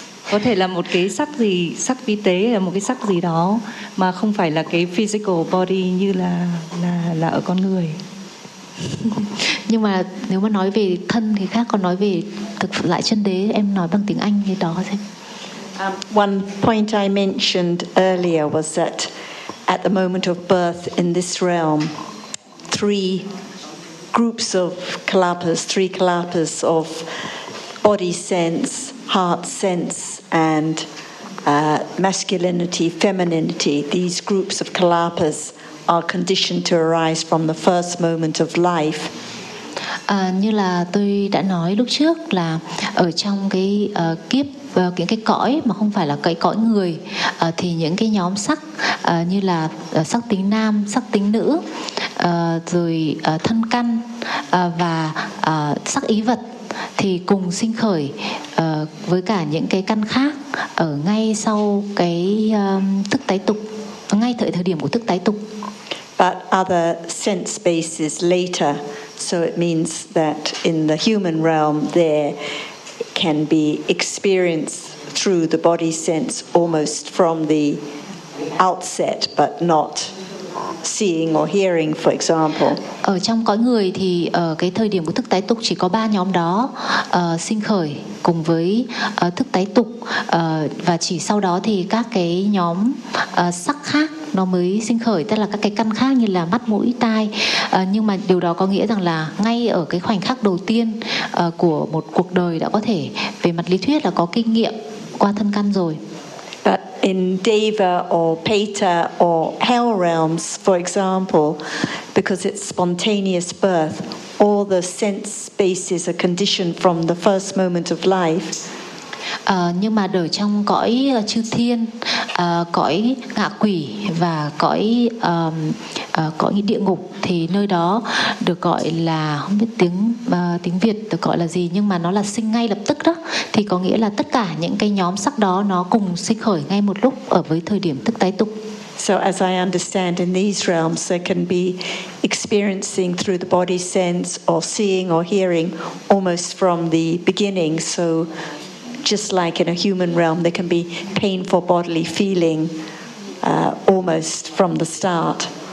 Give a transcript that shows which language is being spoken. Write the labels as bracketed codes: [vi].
[vi] Có thể là một cái sắc gì, sắc vi tế, là một cái sắc gì đó mà không phải là cái [en] physical body [vi] như là ở con người. Nhưng mà nếu mà nói về thân thì khác, còn nói về thực lại chân đế, em nói bằng tiếng Anh như đó xem. [en] One point I mentioned earlier was that at the moment of birth in this realm, three groups of kalapas, three kalapas of body sense, heart sense, and masculinity, femininity. These groups of kalapas are conditioned to arise from the first moment of life. [vi] Như là tôi đã nói lúc trước là ở trong cái kiếp những cái cõi mà không phải là cái cõi người thì những cái nhóm sắc như là sắc tính nam, sắc tính nữ, rồi thân căn và sắc ý vật thì cùng sinh khởi với cả những cái căn khác ở ngay sau cái thức tái tục, ngay tại thời điểm của thức tái tục. [en] But other sense bases later, so it means that in the human realm there can be experienced through the body sense almost from the outset, but not seeing or hearing, for example. [vi] Ở trong cõi người thì ở cái thời điểm của thức tái tục chỉ có ba nhóm đó sinh khởi cùng với thức tái tục, và chỉ sau đó thì các cái nhóm sắc khác nó mới sinh khởi, tức là các cái căn khác như là mắt, mũi, tai. Nhưng mà điều đó có nghĩa rằng là ngay ở cái khoảnh khắc đầu tiên của một cuộc đời đã có thể về mặt lý thuyết là có kinh nghiệm qua thân căn rồi. [en] In Deva or Peta or hell realms, for example, because it's spontaneous birth, all the sense spaces are conditioned from the first moment of life. [vi] Nhưng mà ở trong cõi chư thiên, cõi ngạ quỷ và cõi cõi địa ngục thì nơi đó được gọi là, không biết tiếng tiếng Việt được gọi là gì, nhưng mà nó là sinh ngay lập tức đó, thì có nghĩa là tất cả những cái nhóm sắc đó nó cùng sinh khởi ngay một lúc ở với thời điểm thức tái tục. [en] So as I understand, in these realms they can be experiencing through the body sense or seeing or hearing almost from the beginning. So just like in a human realm, there can be painful bodily feeling almost from the start.